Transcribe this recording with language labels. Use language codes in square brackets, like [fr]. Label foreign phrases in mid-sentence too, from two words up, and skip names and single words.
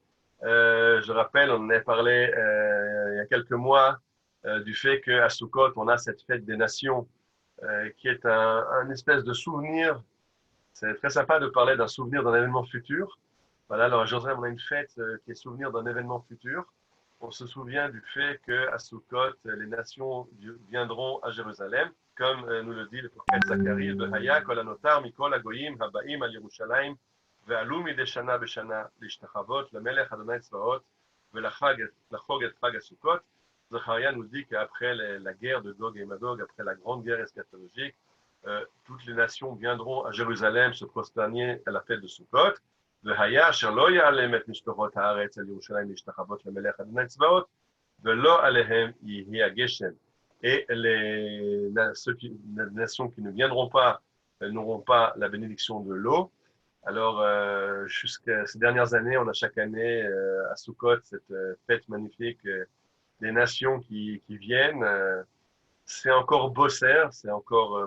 [fr] Je rappelle, on en a parlé il y a quelques mois du fait qu'à Sukkot, on a cette fête des nations qui est un espèce de souvenir. C'est très sympa de parler d'un souvenir d'un événement futur. Voilà, alors à Jérusalem, on a une fête qui est souvenir d'un événement futur. On se souvient du fait qu'à Sukkot, les nations viendront à Jérusalem, comme nous le dit le prophète Zacharie, [he] והיה כל הנותר מכל הגוים הבאים על ירושלים ועלו מדי שנה בשנה להשתחוות למלך אדני צבאות ולחג את חג הסוכות. [fr] Zacharia nous dit qu'après la guerre de Gog et Magog, après la grande guerre eschatologique, toutes les nations viendront à Jérusalem se prosterner à la fête de Sukkot. [he] והיה אשר לא יעלם את משפחות הארץ על ירושלים להשתחוות למלך אדוני צבאות ולא עליהם יהיה הגשם. [fr] Et les nations qui ne viendront pas n'auront pas la bénédiction de l'eau. Alors, jusqu'à ces dernières années, on a chaque année à Sukkot cette fête magnifique des nations qui viennent. C'est encore Bosser, c'est encore...